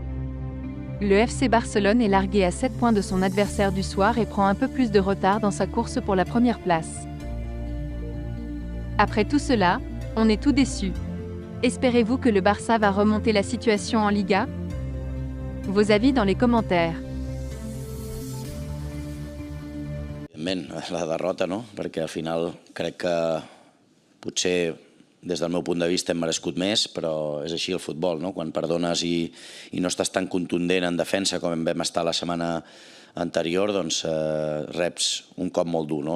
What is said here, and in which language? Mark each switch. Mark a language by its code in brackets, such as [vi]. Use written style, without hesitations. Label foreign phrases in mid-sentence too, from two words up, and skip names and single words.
[fr] Le FC Barcelone est largué à 7 points de son adversaire du soir et prend un peu plus de retard dans sa course pour la première place. Après tout cela, on est tout déçu. Espérez-vous que le Barça va remonter la situation en Liga? Vos avis dans les commentaires. [ca] La derrota, no? Perquè al final crec que potser des del meu punt de vista hem merescut més, però és així el futbol, no? Quan perdones i no estàs tan contundent en defensa com vam estar la setmana anterior, doncs reps un cop molt dur, no?